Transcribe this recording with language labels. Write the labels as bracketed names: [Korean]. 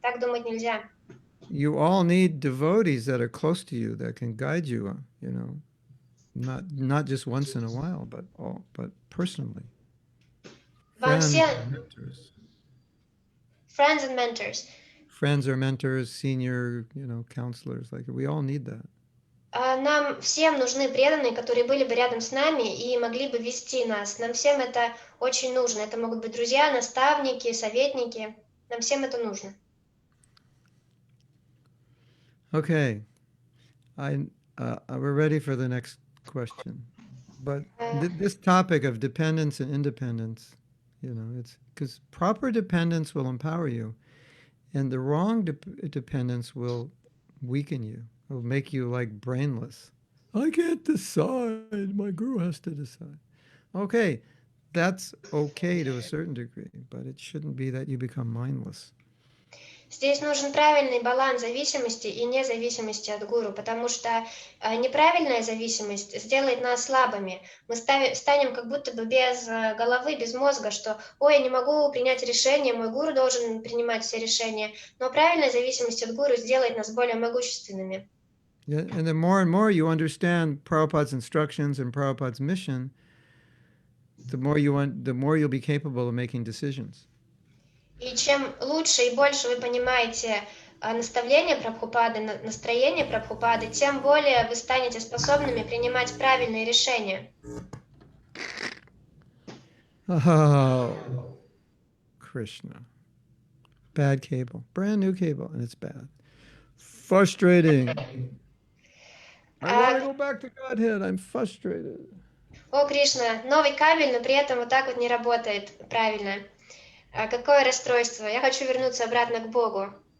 [Russian] Так думать нельзя. [English] You all need devotees that are close to you, that can guide you, you know, not just once in a while, but personally. [Russian] Вам все... [English] Mentors. Friends and mentors. friends or mentors, senior, counselors. Like we all need that. [Russian] Нам всем нужны преданные, которые были бы рядом с нами и могли бы вести нас. Нам всем это очень нужно. Это могут быть друзья, наставники, советники. Нам всем это нужно. [English] Okay, we're ready for the next question. But this topic of dependence and independence, it's because proper dependence will empower you, and the wrong dependence will weaken you. It will make you like brainless. I can't decide. My guru has to decide. Okay, that's okay to a certain degree, but it shouldn't be that you become mindless. [Russian] Здесь нужен правильный баланс зависимости и независимости от гуру, потому что неправильная зависимость сделает нас слабыми. Мы станем как будто бы без головы, без мозга, что «Ой, я не могу принять решение, мой гуру должен принимать все решения». Но правильная зависимость от гуру сделает нас более могущественными. [English] Yeah, and the more and more you understand Prabhupada's instructions and Prabhupada's mission, the more you'll be capable of making decisions. [Russian] И чем лучше и больше вы понимаете наставления Прабхупады, настроение Прабхупады, тем более вы станете способными принимать правильные решения. [English] Oh, Krishna. Bad cable. Brand new cable, and it's bad. Frustrating. I want to go back to Godhead. I'm frustrated. [Russian] О, Кришна, новый кабель, но при этом вот так вот не работает правильно. Какое расстройство. Я хочу вернуться обратно к Богу.